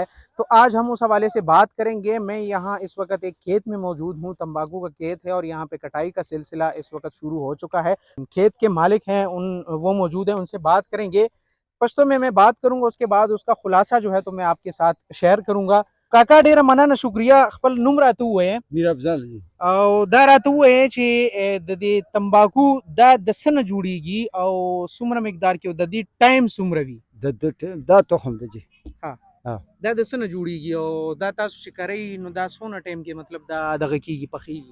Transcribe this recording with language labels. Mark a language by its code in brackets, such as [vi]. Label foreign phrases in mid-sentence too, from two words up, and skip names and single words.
[ur] تو آج ہم اس حوالے سے بات کریں گے۔ میں یہاں اس وقت ایک کھیت میں موجود ہوں، تمباکو کا کھیت ہے اور یہاں پہ کٹائی کا سلسلہ اس وقت شروع ہو چکا ہے. کھیت کے مالک ہیں، وہ موجود ہیں، ان سے بات کریں گے. پشتو میں میں بات کروں گا، اس کے بعد اس کا خلاصہ جو ہے تو میں آپ کے ساتھ شیئر کروں گا. [ps] کاکا ډېر مننه شکریه خپل نوم راته ووایه मीर अफजल जी او دا راته وایي چې د دې تمباکو دا د څه نه جوړیږي او څومره مقدار کې او د دې ټایم څومره وي؟ دا تخم دی جی. ها، ها دا د څه نه جوړیږي او دا تاسو چې کرئ نو دا څونه ټایم کې مطلب دا دغه کیږي، پخیږي؟